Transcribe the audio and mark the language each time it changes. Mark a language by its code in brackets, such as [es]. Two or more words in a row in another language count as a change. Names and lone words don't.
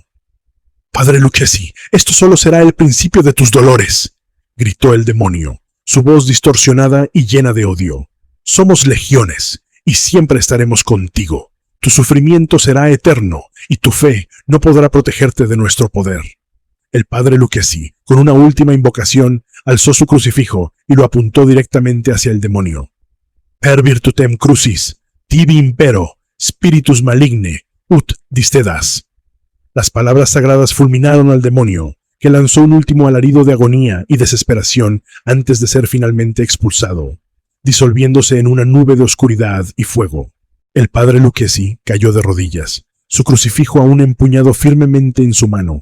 [es] «Padre Lucchesi, esto solo será el principio de tus dolores», gritó el demonio, su voz distorsionada y llena de odio. «Somos legiones, y siempre estaremos contigo. Tu sufrimiento será eterno, y tu fe no podrá protegerte de nuestro poder». El padre Lucchesi, con una última invocación, alzó su crucifijo y lo apuntó directamente hacia el demonio. [la] «Per virtutem crucis, tibi impero, spiritus maligne, ut distedas». [es] Las palabras sagradas fulminaron al demonio, que lanzó un último alarido de agonía y desesperación antes de ser finalmente expulsado. disolviéndose en una nube de oscuridad y fuego. El padre Lucchesi cayó de rodillas, su crucifijo aún empuñado firmemente en su mano.